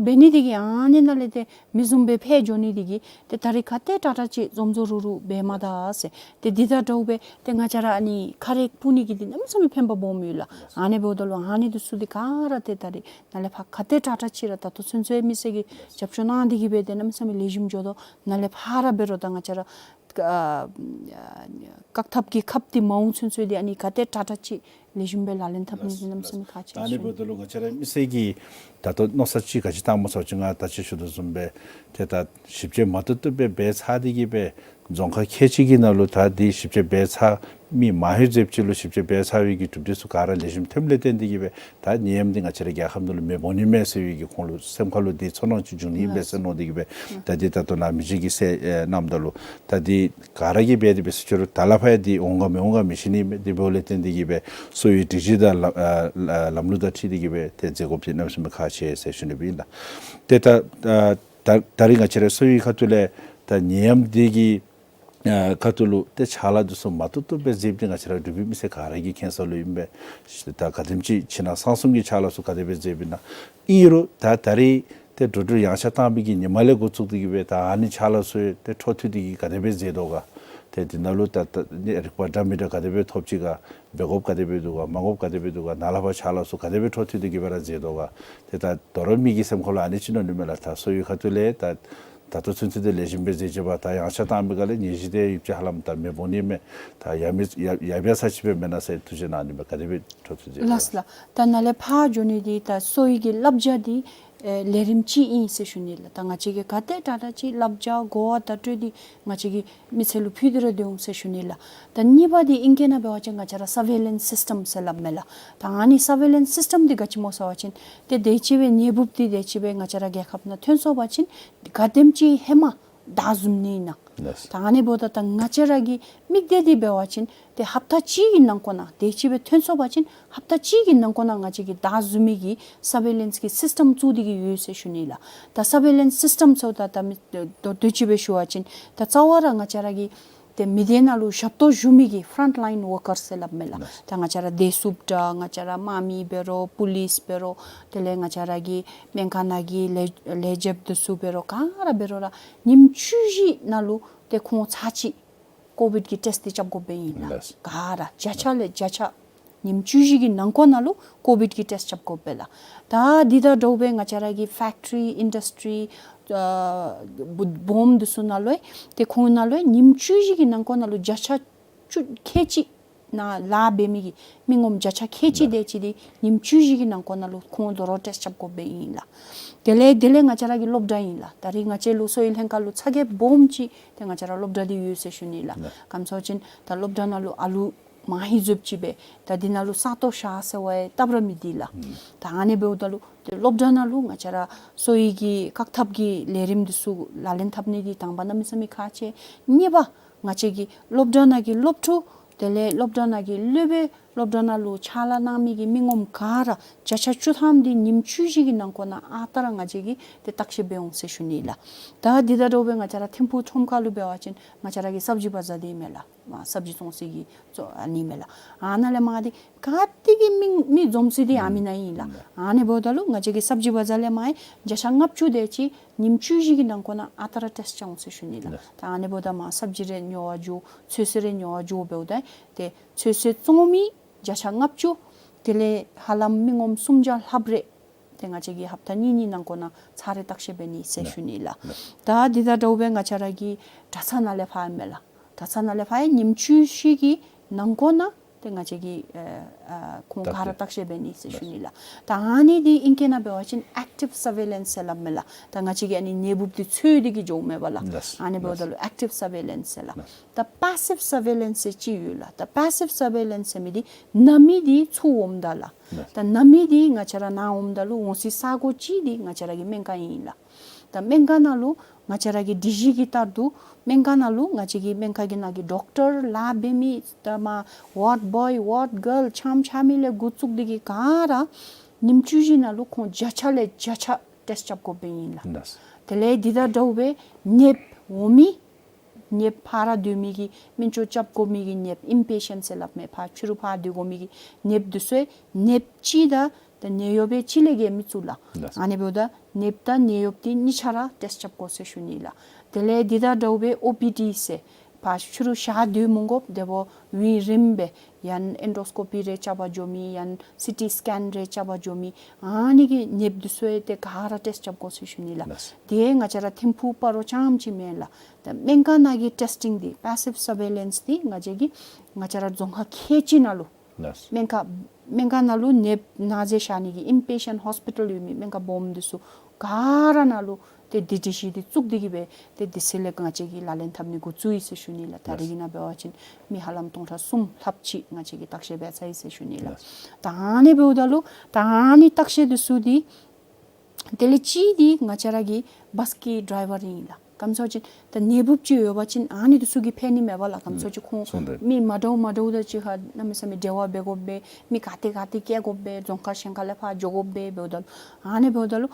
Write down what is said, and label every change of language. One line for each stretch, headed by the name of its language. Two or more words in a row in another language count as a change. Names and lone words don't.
Tshangla: benidigi ani nale te mizumbe phe joni digi te dari kate tata chi zomzo ruru bemada ase te dida dobe te ngachara ani khare puni gi din amsami phemba bomila ane bodolo hani dusudi kara te dari nale pha khate tata chira ta to sunse misegi japshona digi be denam sami lejim jodo nale phara bero da ngachara kakthap ki khapti maung sunse di ani khate tata chi lejim be lalen thapni denam sami khachi tani bodolo ngachara misegi tato nosachi gaji tamo sochunga tachi shudo zumbe teta shibje matut be be sadigi be zonka khechigi nalu ta di shibje be sa mi mahi jepchilo shibje be sawi gi tubdesu kara lejim temle tendigi be ta niemdi ngachara gya khamdul me bonime sewi gi kholu semkhalo di sono chi juni be seno digi be ta di tato na mijigi se namdalu ta di kara gi be be churu talapha di onga me shini di bole tendigi be so yi dijida lamluda thi digi be te jegop nam sum khache session be la teta daringa chere so yi khatule ta niam digi katulu te chala duso matutu be jebdinga chara dubi mise karagi cancel imbe ta kadimchi china sansumgi chala su kadebe jebina iro ta tari te dodu yangsha tambigi nimale gotsukdigi be ta ani chala su te thotudigi kadebe jedoga te dinalu ta requirement kadebe thopchiga begop kadebe duga mangop kadebe duga nalaba chala su kadebe thotudigi bara jedoga te ta doromigi semkholo ani chino nimela ta soyu khatule ta tato suntside lejimbe jeba ta yangsha tambigale nijide ibje halam ta mebonime ta yabya chibe menase tuje nani me kadebe thotuje lasla ta nale pha joni di ta soigi labja di lerimchi in se shunila ta ngachi ge kate tata chi labja go ta tudi ngachi ge miselu phidre de se shunila ta niba di ingena be wacha ngachara
English: surveillance system
Tshangla: se lamela ta ani
English: surveillance system
Tshangla: di gachmo sawachin te dechibe nebupti dechibe ngachara ge khapna thönso bachin gademchi hema dazumni na tane boda ta ngachara gi migdedi be wachin te hapta chi nang kona dechibe thönso bachin hapta chi gi nang kona ngachi gi dazumi gi surveillance ki system chudi gi use shunila ta
English: surveillance system
Tshangla: so ta dechibe shuachin ta chawara ngachara gi te midenalu shapto jumigi frontline workers se labmela ta ngachara desupta ngachara mami bero police bero tele ngachara gi menkana gi lejeb de supero kara berora nimchuji nalu te khon chachi covid ki test ti chap go beina kara jacha nimchuji gi nangko nalu covid ki test chap go bela ta dida dobe ngachara gi
English: factory industry
Tshangla: bomb de sunaloi te khonaloi nimchuji gi nangko nalu jacha kechi na la bemigi mingom jacha kechi de chi di nimchuji gi nangko nalu khon do test chap go beina dele ngachara gi lobdain la tari ngache lu soil henka lu chage bomb chi te ngachara lobda di use shunila kamsochin ta lobdana lu alu mahi jupchibe ta dinalu sato sha sewe tabramidila ta ane beudalu lobdana lu ngachara soigi kakthapgi lerim dusu lalen thapni di tangbana misami khache niba ngache gi lobdana gi lobthu tele lobdana gi lebe lobdana lo chala nami gi mingom kara chacha chutham di nimchu ji gi nang kona atara nga ji gi te takshe beong se shunila ta dida do be nga chara thimpu thomka lu be wachin nga chara gi
Hindi: sabji baza
Tshangla: di mela ma sabji song si gi so ani mela anale ma di katti gi mi jomsi di amina ila ane bodalu nga ji gi
Hindi: sabji baza
Tshangla: le mai jasha ngap chu de chi nimchu ji gi nang kona atara test chang se shunila ta ane boda ma sabji re nyo ju chesere nyo ju be da te chese tsomi jasha ngap chu tele halam mingom sumjal habre tenga chegi haptani ni nangkona chare takshe beni se shunila da dida dobe nga charagi dasana le phamela dasana le phae nimchu shigi nangkona tenga chegi kongkara takshe beni se shunila ta ani di inkena bewachin
English: active surveillance
Tshangla: la mela tanga chegi ani nebup di chudi gi jome bala ani bodalo
English: active surveillance
Tshangla: la the
English: passive surveillance
Tshangla: chi yula the
English: passive surveillance
Tshangla: mi di nami di chuom dala ta nami di nga chara na omdalu ngosi sago chi di nga chara gi menka ila ta menka nalu nga chara gi digi gi tardu menka nalu nga chigi menka gi na gi
English: doctor lab
Tshangla: mi ta ma
English: what boy what girl
Tshangla: cham chamile gutsuk digi kara nimchu ji nalu kon jachale jacha test chap ko beila tele dida dobe nep omi nep para dumi gi mincho chap ko mi gi nep impatience lap me pha churu pha de go mi gi nep duswe nep chi da the neyobe chilege mitsula ane boda nepta neyopti nichara test chap ko se shunila tele dida dobe OPD se pa churu sha de mungop debo wi rimbe yan endoscopy re chaba jomi yan
English: CT scan
Tshangla: re chaba jomi ani gi nep duswe te kahara test chap ko se shunila de nga chara thimpu paro cham chi mela the menka nagi testing di
English: passive surveillance
Tshangla: di nga jegi nga chara jongha khechi nalu menka nalu nep naje shani gi
English: inpatient hospital
Tshangla: yumi menka bom disu gara nalu te didishi di tsuk digi be te disile nga chegi lalen thamni gu chui se shunila tarigina be wachin mi halam tongtha sum thapchi nga chegi takshe be sai se shunila tani be udalu tani takshe disu di telechi di nga charagi baski driver ila kamsochi the nebup chi yobachin ani dusugi pheni mebala kamsochi khu mi madau da chi ha namisami dewa begobbe mi kate ke gobbe jonkar shankala pha jogobbe bedal ani bedal